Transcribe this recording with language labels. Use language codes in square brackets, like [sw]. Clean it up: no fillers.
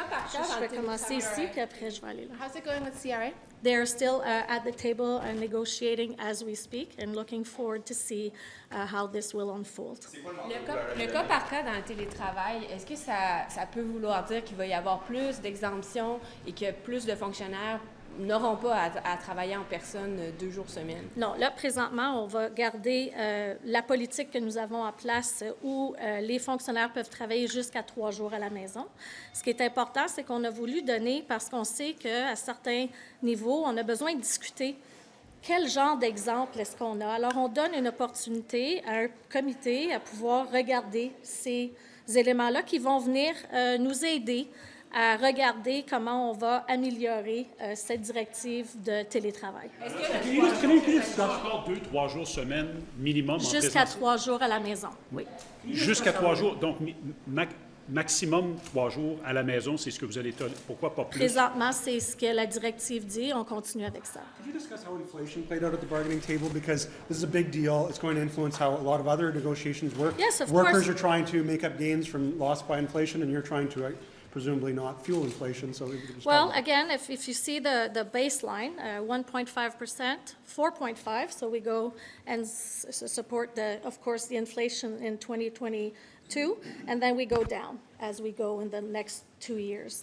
[fr] Je vais commencer ici, puis après je vais aller là. [en] How's it going with CRA? They're still at the table and negotiating as we speak and looking forward to see how this will unfold. [fr] Le cas par cas dans le télétravail, est-ce que ça peut vouloir dire qu'il va y avoir plus d'exemptions et que plus de fonctionnaires n'auront pas à travailler en personne 2 jours semaine? Non, là, présentement, on va garder la politique que nous avons en place où les fonctionnaires peuvent travailler jusqu'à 3 jours à la maison. Ce qui est important, c'est qu'on a voulu donner, parce qu'on sait qu'à certains niveaux, on a besoin de discuter quel genre d'exemple est-ce qu'on a. Alors, on donne une opportunité à un comité à pouvoir regarder ces éléments-là qui vont venir nous aider à regarder comment on va améliorer cette directive de télétravail. [en] Can you discuss about 2-3 [fr] jours semaine [en] minimum? [fr] Jusqu'à 3 jours à la maison, oui. Jusqu'à 3 jours, donc maximum 3 jours à la maison, c'est ce que vous allez... Pourquoi pas plus? Présentement, c'est ce que la directive dit. On continue avec ça. [en] Could you discuss how inflation played out at the bargaining table? Because this is a big deal. It's going to influence how a lot of other negotiations work. Yes, of Workers course. are trying to make up gains from loss by inflation, and you're trying to presumably not fuel inflation. So Well, again, if you see the baseline, 1.5%, 4.5, so we go and support, of course, the inflation in 2022, and then we go down as we go in the next 2 years.